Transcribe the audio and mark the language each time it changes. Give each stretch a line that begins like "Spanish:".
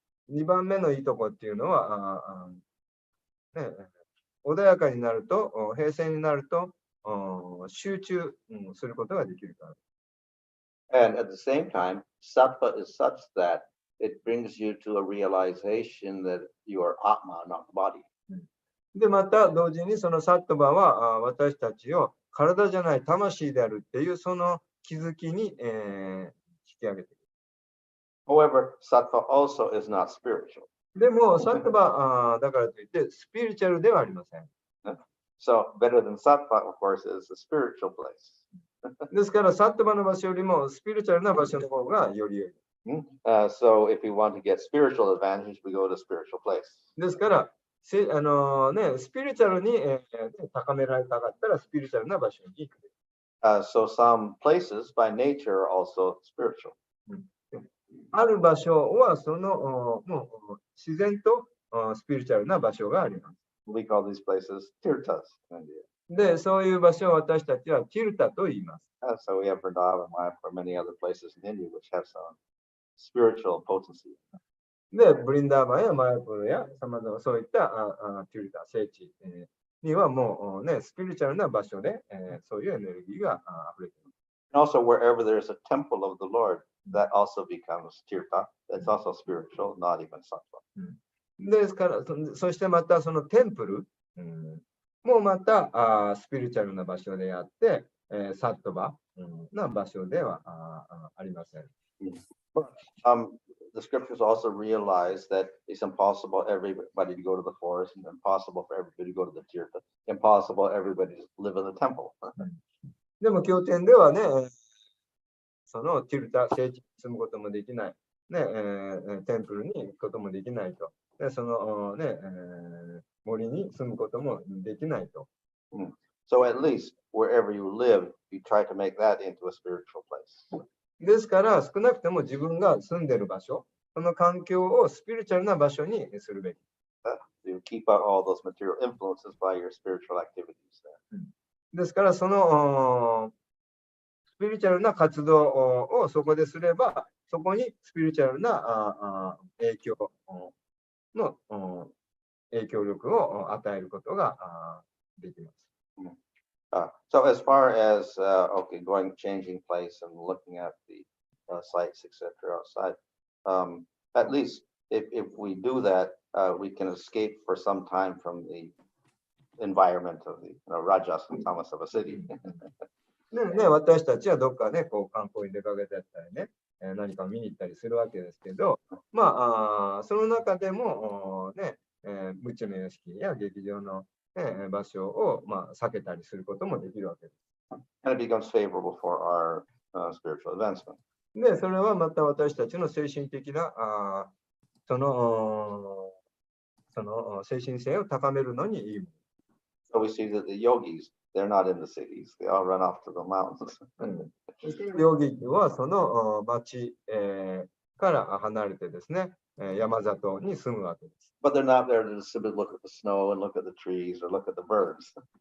Japanese: 2番目のいいとこっていうのは穏やかになると、平静になると集中することができるから。
English: And at the same time, Sattva is such that it brings you to a realization that you are Atma, not the body.
Japanese: で、また同時にそのサットバは私たちを体じゃない魂であるっていうその気づきに、引き上げている。
English: However, Sattva also is not spiritual.
Japanese: でも、サットバだからといってスピリチュアルではありません。
English: So better than Sattva, of course, is a spiritual place.
Japanese: ですから、サットバの場所よりもスピリチュアルな場所の方がより良い。
English: So if we want to get spiritual advantage, we go to a spiritual place.
Japanese: ですから、スピリチュアルに、高められたかったらスピリチュアルな場所に行く。
English: So some places by nature are also spiritual.
Japanese: ある場所はそのもう自然とスピリチュアルな場所があります。
English: We call these places tirthas in India.
Japanese: で、そういう場所を私たちはティルタと言います。
English: So we have Vrindavan, Mayapur, many other places in India which have some spiritual potency.
Japanese: で、ブリンダーバンやマヤプルやさまざまそういったティルタ、聖地、にはもうね、スピリチュアルな場所で、そういうエネルギーが溢れています。
English: And also wherever there's a temple of the Lord, that also becomes tirtha. That's also spiritual, not even sattva.
Japanese: ですから、そしてまたそのテンプル、もまたスピリチュアルな場所であって、サットバな場所ではありません。
English: The scriptures also realize that it's impossible for everybody to go to the forest, and impossible for everybody to go to the tirtha, impossible for everybody to live in the temple.
Japanese: でも経典ではね、そのティルタ、聖地に住むこともできない、ねテンプルに行くこともできないと、でその、森に住むこともできないと。
English: So at least wherever you live, you try to make that into a spiritual place.
Japanese: ですから少なくとも自分が住んでいる場所、その環境をスピリチュアルな場所にするべき。
English: You keep out all those material influences by your spiritual activities there.
Japanese: ですから、そのスピリチュアルな活動をそこですれば、そこにスピリチュアルな影響の影響力を与えることができます。
English: So as far as okay, going, changing place and looking at the sites, etc. outside, at least if we do that, we can escape for some time from the environment of the Rajas and Tamas of a city.
Japanese: ね、私たちはどっかね、こう観光に出かけてったりね、何か見に行ったりするわけですけど、まあ、その中でもね、無知の屋敷や劇場の、場所を、避けたりすることもできるわけです。
English: And it becomes favorable for our spiritual advancement.
Japanese: で、それはまた私たちの精神的なその精神性を高めるのにいいもの。
English: So we see that the yogis, they're not in the cities. They all run off to the mountains.
Japanese: ヨギはその町、から離れてですね、山里に住むわけです。
English: But they're not there to simply look at the snow and look at the trees or look at the birds.